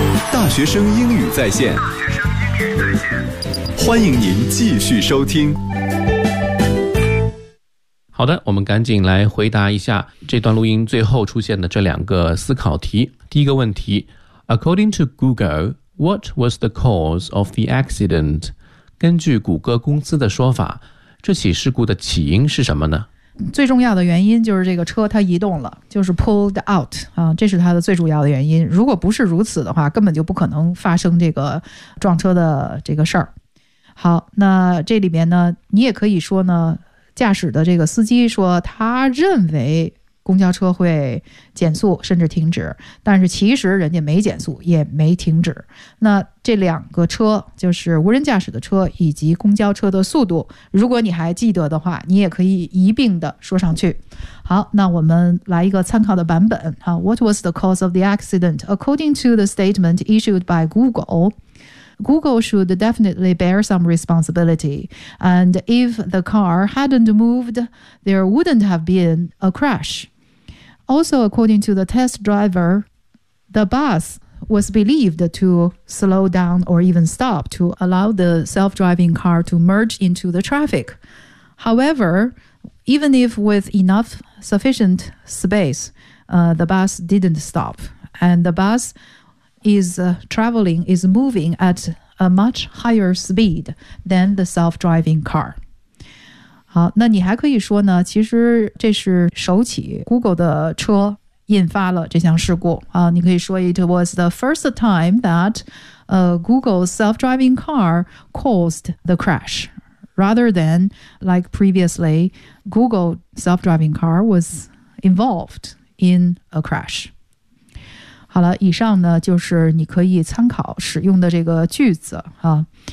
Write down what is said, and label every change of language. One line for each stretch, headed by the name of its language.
Chinese: 大学生英语在线，欢迎您继续收听。好的，我们赶紧来回答一下这段录音最后出现的这两个思考题。第一个问题，
English: According to Google, what was the cause of the accident?
Chinese: 根据谷歌公司的说法，这起事故的起因是什么呢？最重要的原因就是这个车它移动了，就是
English: pulled out、
Chinese: 这是它的最主要的原因。如果不是如此的话，根本就不可能发生这个撞车的这个事儿。好，那这里面呢，你也可以说呢，驾驶的这个司机说他认为公交车会减速甚至停止，但是其实人家没减速也没停止。那这两个车，就是无人驾驶的车以及公交车的速度，如果你还记得的话，你也可以一并的说上去。好，那我们来一个参考的版本。
English: What was the cause of the accident? According to the statement issued by Google,Google should definitely bear some responsibility. And if the car hadn't moved, there wouldn't have been a crash. Also, according to the test driver, the bus was believed to slow down or even stop to allow the self-driving car to merge into the traffic. However, even if with enough sufficient space, the bus didn't stop. And the bus is moving at a much higher speed than the self-driving car.
Chinese: 好，那你还可以说呢，其实这是首起 Google 的车引发了这项事故。你可以说
English: it was the first time that Google's self-driving car caused the crash, rather than like previously, Google's self-driving car was involved in a crash.
Chinese: 好了，以上呢就是你可以参考使用的这个句子啊。